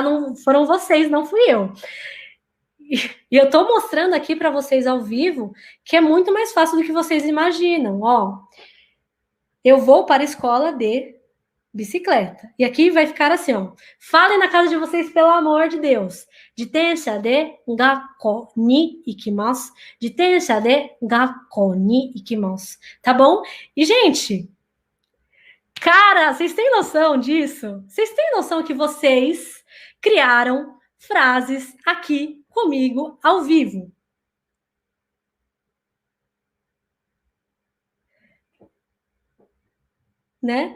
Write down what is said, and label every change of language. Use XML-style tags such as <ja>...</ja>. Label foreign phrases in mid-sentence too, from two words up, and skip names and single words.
<pt>Não foram vocês, não fui eu. E eu tô mostrando aqui para vocês ao vivo que é muito mais fácil do que vocês imaginam, ó. Eu vou para a escola de bicicleta. E aqui vai ficar assim, ó. Falem na casa de vocês, pelo amor de Deus.</pt> <ja>自転車で学校に行きます. 自転車で学校に行きます.</ja> <pt>Tá bom? E, gente, cara, vocês têm noção disso? Vocês têm noção que vocês criaram frases aqui comigo ao vivo? Né?</pt>